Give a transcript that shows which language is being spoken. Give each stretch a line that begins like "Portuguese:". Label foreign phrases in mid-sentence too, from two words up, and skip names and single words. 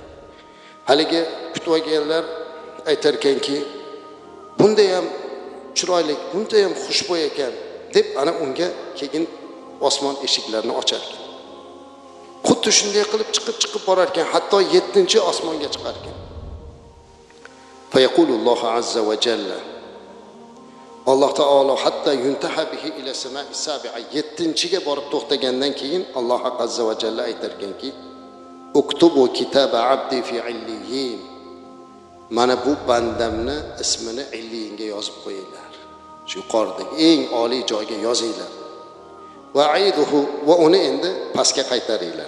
Uzbek: Haligi kutib olganlar aytar ekanki, bunday ham chiroyli, bunday ham xushbo'y ekan deb ana unga keyin osmon eshiklarini ochar ekan. Xuddi shunday qilib chiqib borar ekan, hatto 7-osmonga chiqar ekan.
Arabic: فيقول الله عز وجل.
Uzbek: Alloh taolo
Arabic: حتى ينتهى به إلى السماء السابعة
Uzbek: 7-ga borib to'xtagandan keyin Alloh
Arabic: عز وجل
Uzbek: aytar ekanki:
Arabic: "اكتبوا كتاب عبدي في عليين."
Uzbek: Mana bu bandamni ismini illiyinga yozib qo'yinglar. Shu yuqoridagi eng oliy joyga yozinglar.
Arabic: وأعيدوه
Uzbek: va uni endi pastga qaytaringlar.